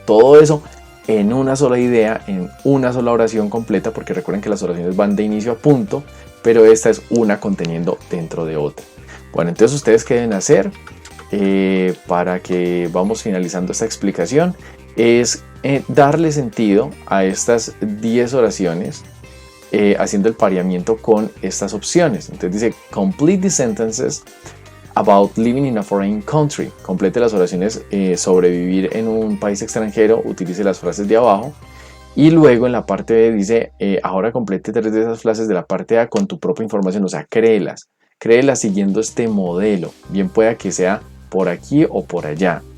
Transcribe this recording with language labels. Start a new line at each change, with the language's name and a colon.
Spanish: Todo eso en una sola idea, en una sola oración completa, porque recuerden que las oraciones van de inicio a punto, pero esta es una conteniendo dentro de otra. Bueno, entonces ustedes qué deben hacer para que vamos finalizando esta explicación es darle sentido a estas 10 oraciones haciendo el pareamiento con estas opciones. Entonces dice
English: complete the sentences about living in a foreign country.
Spanish: Complete las oraciones sobre vivir en un país extranjero, utilice las frases de abajo. Y luego en la parte B dice, ahora complete 3 de esas frases de la parte A con tu propia información, o sea, créelas siguiendo este modelo, bien pueda que sea por aquí o por allá.